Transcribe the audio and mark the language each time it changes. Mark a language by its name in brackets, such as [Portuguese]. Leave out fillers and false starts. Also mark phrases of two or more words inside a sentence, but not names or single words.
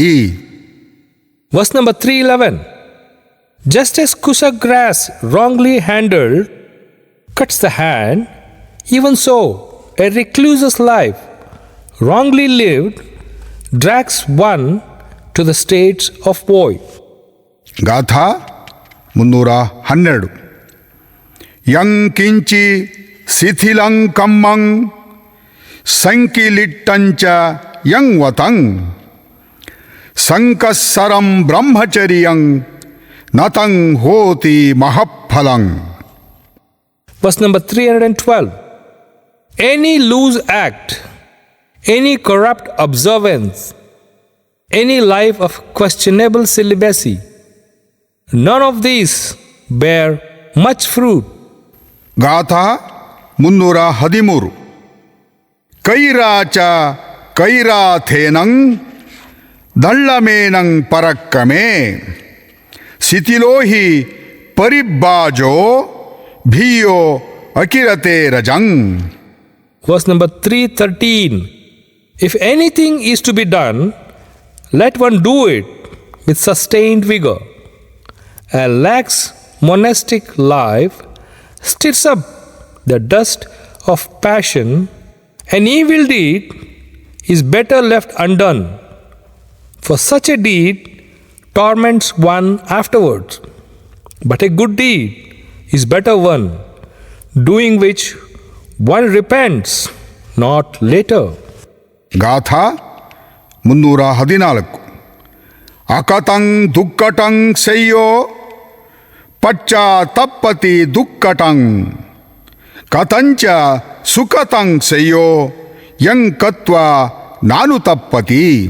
[English] Verse number 311. Just as kusa grass wrongly handled cuts the hand, even so a recluse's life, wrongly lived, drags one to the states of void. [Pali] ಗಾಥಾ 312. ಯಂ ಕಿಂಚಿ ಶಿಥಿಲಂ ಕಮ್ಮಂ ಸಂಕಿಲಿಟ್ಟಂಚ ಯಂ ವತಂ ಸಂಕಸ್ಸರಂ ಬ್ರಹ್ಮಚರ್ಯಂ ನತಂ ಹೋತಿ ಮಹಫಲಂ. [English] Verse number 312. Any loose act, any corrupt observance, any life of questionable celibacy, none of these bear much fruit. [Pali] ಗಾಥಾ 313. ಕೈರಾಚ ಕೈರಾಥೇನಂ ದಳ್ಳಮೇನಂ ಪರಕ್ಕಮೇ ಶಿಥಿಲೋ ಹಿ ಪರಿಬ್ಬಾಜೋ ಭೀಯೋ ಅಕಿರತೆ ರಜಂ. [English] Verse number 313. If anything is to be done, let one do it with sustained vigor. A lax monastic life stirs up the dust of passion. An evil deed is better left undone, for such a deed torments one afterwards. But a good deed is better one, doing which one repents not later. [Pali] ಗಾಥಾ 314. ಅಕತಂ ದುಕ್ಕಟಂ ಸೆಯ್ಯೋ ಪಶ್ಚಾತ್ತಪ್ಪತಿ ದುಕ್ಕಟಂ ಕಥಂಚ ಸುಖತಂ ಸೆಯ್ಯೋ ಯಂ ಕತ್ವಾ ನಾನು ತಪ್ಪತಿ.